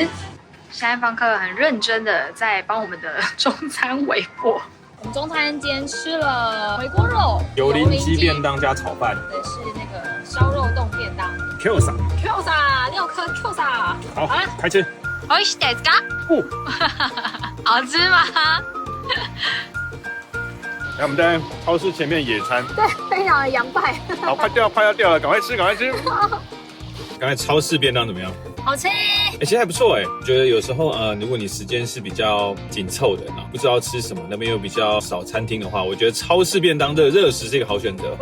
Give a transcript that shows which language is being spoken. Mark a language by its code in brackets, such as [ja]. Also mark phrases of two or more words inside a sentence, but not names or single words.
[zh] 现在房客很认真的在帮我们的中餐微波。我们中餐今天吃了回锅肉、油淋鸡便当加炒饭，对，是那个烧肉冻便当。 Q 萨6颗 Q 萨。好了，开吃。 [ja] 美味しいですか？ [zh] 好吃吗？来，我们在超市前面野餐，对，非常的洋派。好，快要掉了，赶快吃，赶快吃。刚才超市便当怎么样？好吃。其实还不错哎。觉得有时候如果你时间是比较紧凑的，不知道吃什么，那边又比较少餐厅的话，我觉得超市便当的热食是一个好选择。